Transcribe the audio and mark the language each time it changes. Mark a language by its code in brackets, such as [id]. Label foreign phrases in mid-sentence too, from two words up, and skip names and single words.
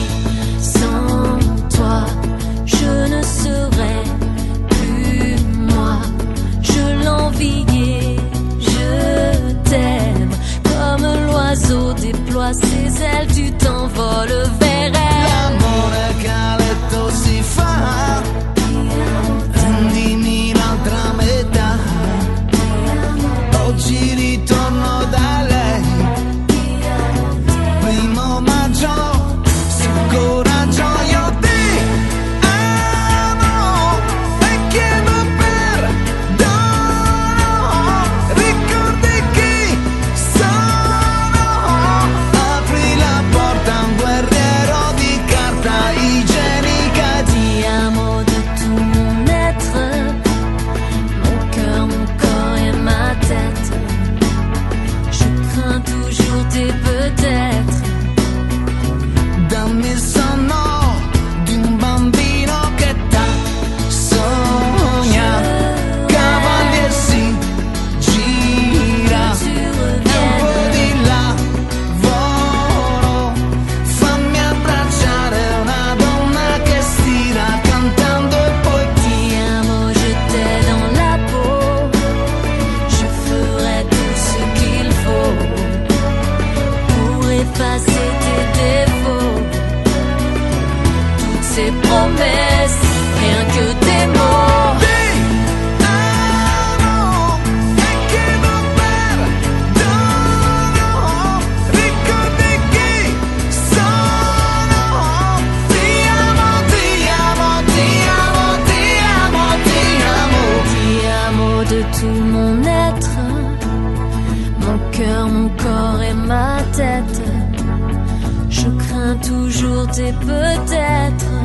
[fr] Sans toi, je ne serais plus moi. Je l'enviais, je t'aime. Comme l'oiseau déploie ses ailes, tu t'envoles vers elle. [it] L'amore che a letto si fa, rendimi l'altra metà. Oggi ritorno da lei, primo maggio, su coraggio io ti amo e chiedo perdono. Ricordi chi sono, apri la porta a un guerriero di carta igienica. Ti amo [fr] de tout mon être, mon cœur, mon corps et ma tête. Je crains toujours tes peut-être. [it] Dammi il sonno di un bambino che sogna, cavalli e si gira, [fr] Tu [it] e un [fr] reviennes. [it] po' di lavoro. Fammi abbracciare una donna che stira cantando e poi Ti amo, [fr] je t'ai dans la peau. Je ferai tout ce qu'il faut pour effacer tes défauts. Toutes ces promesses, rien que des mots. [it] ti amo e chiedo perdono. Ricordi chi sono. Ti amo, ti amo, ti amo, ti amo, ti amo. Ti amo [fr] de tout mon être, mon cœur, mon corps et ma tête. Je crains toujours tes peut-être.